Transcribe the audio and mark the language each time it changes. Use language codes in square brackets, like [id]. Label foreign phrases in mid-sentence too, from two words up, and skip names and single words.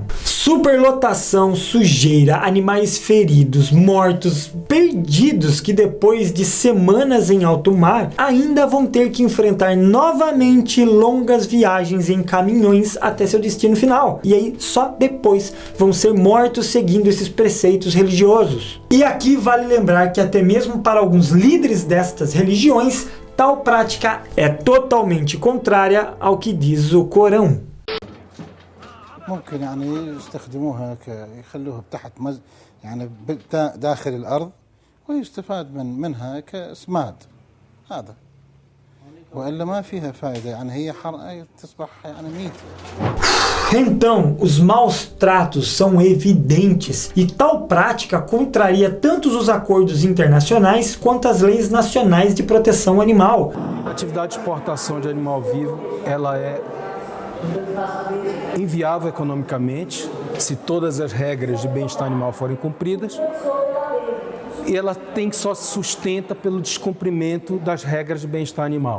[pt] Superlotação, sujeira, animais feridos, mortos, perdidos que depois de semanas em alto mar ainda vão ter que enfrentar novamente longas viagens em caminhões até seu destino final. E aí só depois vão ser mortos seguindo esses preceitos religiosos. E aqui vale lembrar que até mesmo para alguns líderes destas religiões, tal prática é totalmente contrária ao que diz o Corão. [ar] ممكن يعني يستخدموها يخلوها تحت يعني داخل الأرض ويستفاد منها كسماد هذا وإلا ما فيها فائدة يعني هي تصبح يعني ميت. [pt] Então, os maus tratos são evidentes e tal prática contraria tanto os acordos internacionais quanto as leis nacionais de proteção animal. A atividade de exportação de animal vivo, ela é inviável economicamente se todas as regras de bem-estar animal forem cumpridas e ela só se sustenta pelo descumprimento das regras de bem-estar animal.